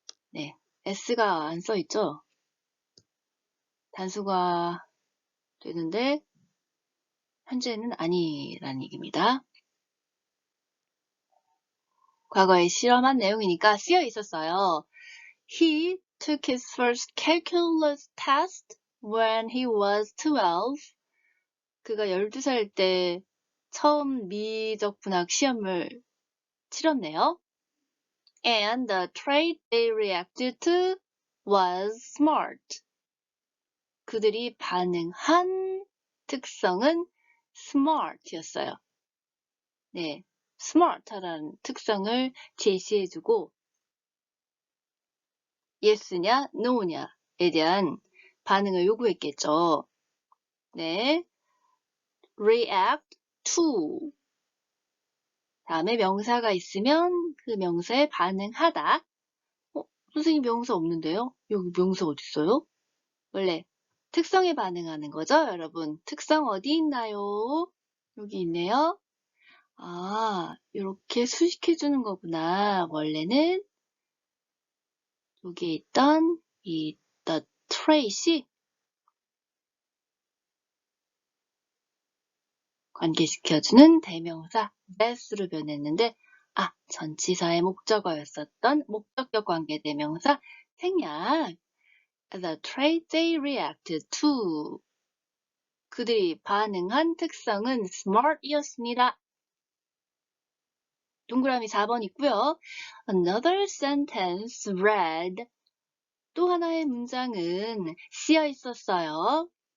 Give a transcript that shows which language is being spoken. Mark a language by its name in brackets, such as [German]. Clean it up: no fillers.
[Korean] 네, s가 안 써있죠? 단수가 되는데 현재는 아니라는 얘기입니다. 과거에 실험한 내용이니까 쓰여 있었어요. [English] He took his first calculus test when he was 12. [Korean] 그가 12살 때 처음 미적분학 시험을 치렀네요. [English] And the trait they reacted to was smart. [Korean] 그들이 반응한 특성은 smart였어요. 네, smart라는 특성을 제시해주고 yes냐, no냐에 대한 반응을 요구했겠죠. 네, react to. 다음에 명사가 있으면 그 명사에 반응하다. 선생님 명사 없는데요? 여기 명사 어디 있어요? 원래 특성에 반응하는 거죠, 여러분? 특성 어디 있나요? 여기 있네요. 아, 이렇게 수식해주는 거구나. 원래는 여기에 있던 이 the trait이 관계시켜주는 대명사 that으로 변했는데 전치사의 목적어였었던 목적격 관계 대명사 생략. [English] The trait they reacted to. [Korean] 그들이 반응한 특성은 smart이었습니다. 동그라미 4번 있고요. [English] Another sentence read. [Korean] 또 하나의 문장은 쓰여 있었어요.